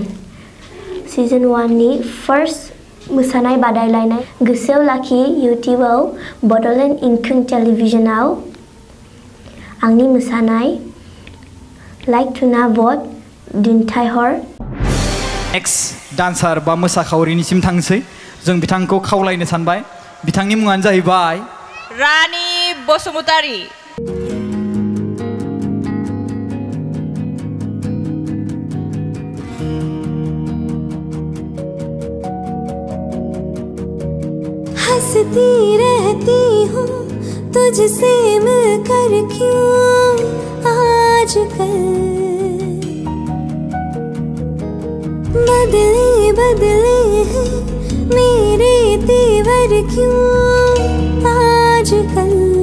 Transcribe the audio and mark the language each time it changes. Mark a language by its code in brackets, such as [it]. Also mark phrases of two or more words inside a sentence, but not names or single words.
[brx] सीजन 1 नि फार्स्ट मोसानाय बादायलायनाय गोसोआव लाखि इउटिउबाव बड'लेण्ड इंखं टेलिभिजनाव आंनि मोसानाय लाइक थुना भट दिन्थिहर। [en] next dancer [brx] बा मोसाखावरिनिसिम थांसै। जों बिथांखौ खावलायनो सानबाय। बिथांनि मुङानो जाहैबाय रानि बसुमतारी। [hi] हंसती रहती हूँ तुझसे मिलकर क्यों आजकल, बदले हैं मेरे तेवर क्यों आजकल।